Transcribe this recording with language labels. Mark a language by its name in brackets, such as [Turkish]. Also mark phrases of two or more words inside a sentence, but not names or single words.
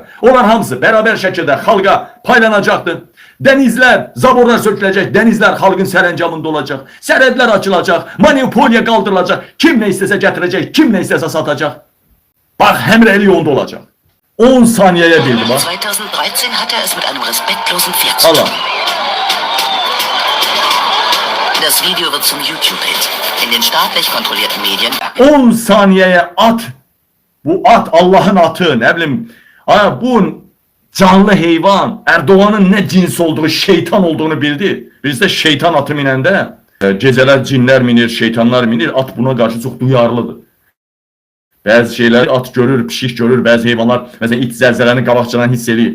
[Azerbaijani] Onlar hamısı bərabər şəkildə xalqa paylanacaqdır. Dənizlər, zaborlar söküləcək, dənizlər xalqın sərəncamında olacaq. Sərhədlər açılacaq, monopoliya qaldırılacaq. Kim nə istəsə gətirəcək, kim nə istəsə satacaq. Bax, həmrəylik onda olacaq. 10 saniyəyə bildi, bax. [German] 2013 hatte es mit einem respektlosen Pferd zu tun. Das Video wird zum YouTube-Hit. In den staatlich kontrollierten Medien. [Azerbaijani] 10 saniyəyə at. Bu at Allah'ın atı, nə bilim. Bu canlı heyvan, Erdoğan'ın ne cins olduğu, şeytan olduğunu bildi. Bizdə şeytan atı minəndə gecələr cinlər minir, şeytanlar minir. At buna qarşı çox duyarlıdır. Bəzi şeyləri at görür, pişik görür, bəzi heyvanlar, məsələn, it zəlzələni qabaqcadan hiss edir.